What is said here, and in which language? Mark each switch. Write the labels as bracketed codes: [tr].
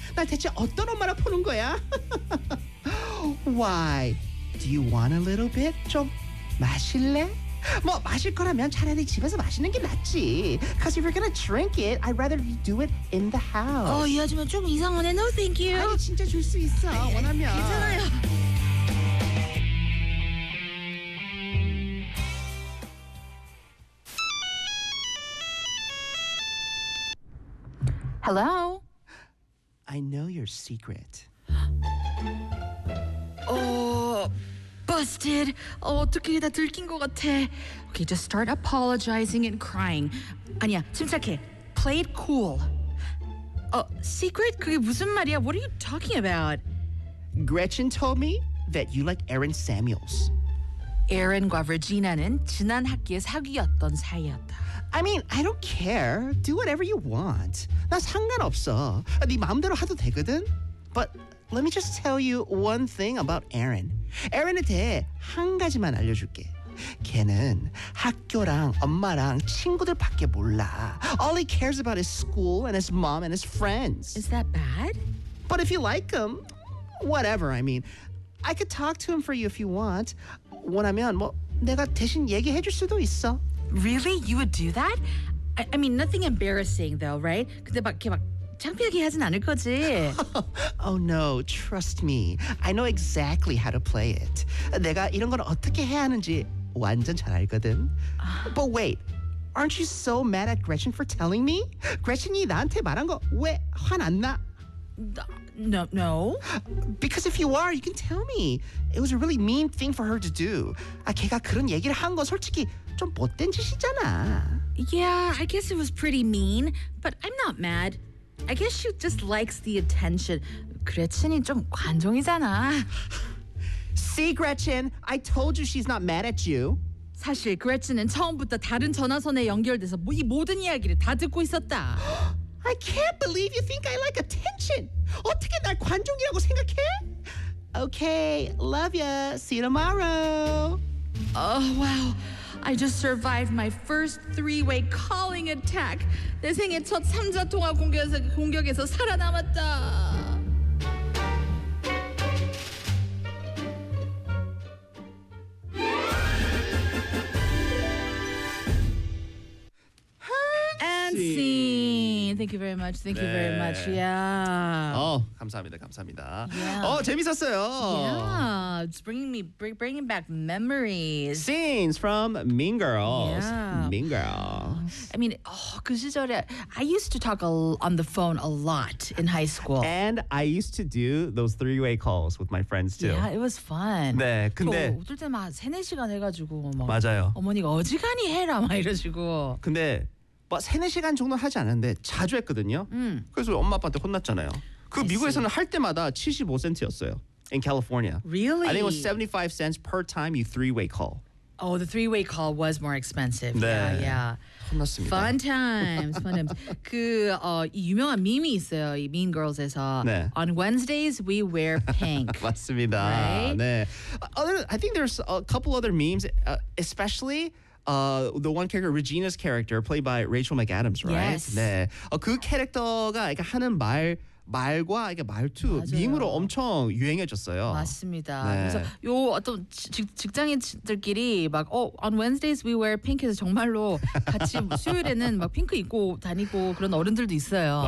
[ko] 나 대체 어떤 엄마라 보는 거야? [en] Why? Do you want a little bit? [ko] 좀 마실래? 뭐 마실 거라면 차라리 집에서 마시는 게 낫지. [en] Because if you're gonna drink it, I'd rather you do it in the house. [ko] 어, 이 아줌마 좀 이상하네. [en] No, thank you. [ko] 아니, 진짜 줄 수 있어, 아, 원하면. 괜찮아요. [en] 헬로? I know your secret. [ko] 어, [en] busted. [ko] 어떻게 다 들킨 것 같아. [en] Okay, just start apologizing and crying. [ko] 아니야, 침착해. [en] Play it cool. 어, secret? [ko] 그게 무슨 말이야? [en] What are you talking about? Gretchen told me that you like Aaron Samuels. [ko] Aaron과 Regina는 지난 학기에 사귀었던 사이였다. [en] I mean, I don't care. Do whatever you want. [ko] 나 상관없어. 네 마음대로 하도 되거든. [en] But let me just tell you one thing about Aaron. [ko] Aaron에 대해 한 가지만 알려줄게. 걔는 학교랑 엄마랑 친구들밖에 몰라. [en] All he cares about is school and his mom and his friends. Is that bad? But if you like him, whatever, I mean. I could talk to him for you if you want. [ko] 원하면 뭐 내가 대신 얘기해줄 수도 있어. [en] Really? You would do that? I mean, nothing embarrassing, though, right? [ko] 근데 막 이렇게 막 창피하게 하진 않을 거지? [en] Oh, no. Trust me. I know exactly how to play it. [ko] 내가 이런 건 어떻게 해야 하는지 완전 잘 알거든. [en] But wait. Aren't you so mad at Gretchen for telling me? [ko] Gretchen이 나한테 말한 거 왜 화 안 나? [en] No. Because if you are, you can tell me. It was a really mean thing for her to do. [ko] 아, 걔가 그런 얘기를 한 거 솔직히 좀 못된 짓이잖아. [en] Yeah, I guess it was pretty mean, but I'm not mad. I guess she just likes the attention. [ko] Gretchen이 좀 관종이잖아. [en] See, Gretchen, I told you she's not mad at you. [ko] 사실 Gretchen은 처음부터 다른 전화선에 연결돼서 이 모든 이야기를 다 듣고 있었다. [en] I can't believe you think I like attention. [ko] 어떻게 날 관종이라고 생각해? [en] Okay, love ya. See you tomorrow. Oh, wow. I just survived my first three-way calling attack. [ko] 내 생애 첫 3자 통화 공격에서 살아남았다. [en] 씨. Thank you very much. Thank [ko] 네. [en] you very much. Yeah. [ko] 어, 감사합니다. 감사합니다. [en] Yeah. [ko] 어, 재밌었어요. [en] Yeah. It's bringing back memories. Scenes from Mean Girls. Yeah. Mean Girls. I mean, oh, [ko] 그 시절에 [en] I used to talk on the phone a lot in high school. And I used to do those three-way calls with my friends too. Yeah, it was fun. [ko] 네. 근데 어떨 때 막 3, 4시간 해 가지고 막 맞아요. 어머니가 어지간히 해라 막 이러시고. 근데 3, 4시간 정도 하지 않았는데 자주 했거든요. 그래서 엄마 아빠한테 혼났잖아요. 그 [en] I [ko] 미국에서는 [en] see. [ko] 할 때마다 75센트였어요. [en] In California. Really? I think it was 75 cents per time you three-way call. Oh, the three-way call was more expensive. [ko] 네. [en] Yeah, yeah. [ko] 혼났습니다. [en] Fun times. Fun times. [ko] 그 유명한 밈이 있어요. 이 Mean Girls에서. 네. [en] On Wednesdays, we wear pink. [ko] 맞습니다. [en] Right? [ko] 네. [en] I think there's a couple other memes, especially... the one character, Regina's character, played by Rachel McAdams, right? Yes. [ko] 네. 그 캐릭터가 이렇게 하는 말과 이렇게 말투, 맞아요. 밈으로 엄청 유행해졌어요. 맞습니다. 네. 그래서 요 어떤 직장인들끼리 막, [en] on Wednesdays we wear pink [ko] 해서 정말로 같이 수요일에는 막 핑크 입고 다니고 그런 어른들도 있어요.